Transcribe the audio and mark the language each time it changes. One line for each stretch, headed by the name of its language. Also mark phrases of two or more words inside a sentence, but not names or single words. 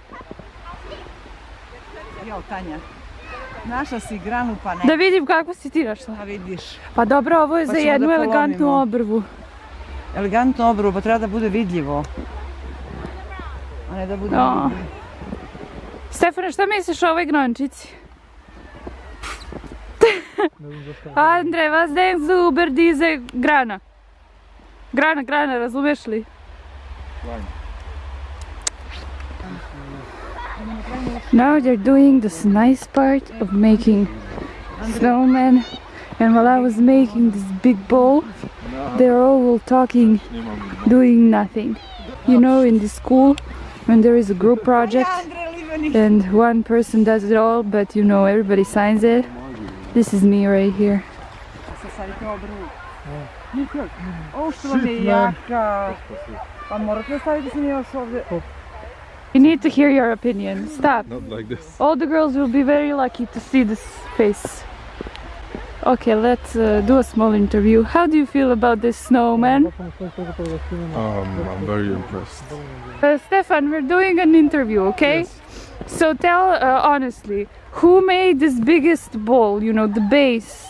Serbian: Jo, Tanja. Našla si granu pa ne. Da vidim kako si ti našla. A vidiš. Pa dobro, ovo je Pa za ćemo da jednu polomimo. elegantnu obrvu. Elegantno obrvu, pa treba da bude vidljivo. A ne da bude Ja. vidljivo. Stefane, šta misliš o ovoj grančici?
German: Andre, was denkst du über diese grana?
Serbian: Grana, razumeš li?
English: Now they're doing this nice part of making snowmen, and while I was making this big ball, they're all talking, doing nothing. You know, in the school, when there is a group project, and one person does it all, but you know, everybody signs it. This is me right here.
Serbian: Sad stavite obrvu. Ovo što vam je jaka. Pa morate staviti se mi još ovdje.
English: You need to hear your opinion. Stop. Not like this. All the girls will be very lucky to see this face. Okay, let's do a small interview. How do you feel about this snowman? I'm very impressed. Stefan, we're doing an interview, okay? So tell honestly, who made this biggest ball, you know, the base?